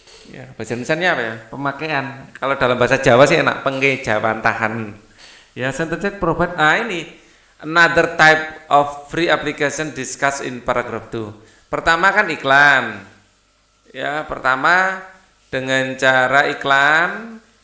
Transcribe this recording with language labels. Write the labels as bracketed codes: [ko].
[id] Ya, bahasa Indonesia apa ya? Pemakaian. Kalau dalam bahasa Jawa sih enak, pengejawantahan. [en] Ya, sentence provide. [id] Ini [en] another type of free application discussed in paragraph 2. [id] Pertama kan iklan. Ya, pertama dengan cara iklan.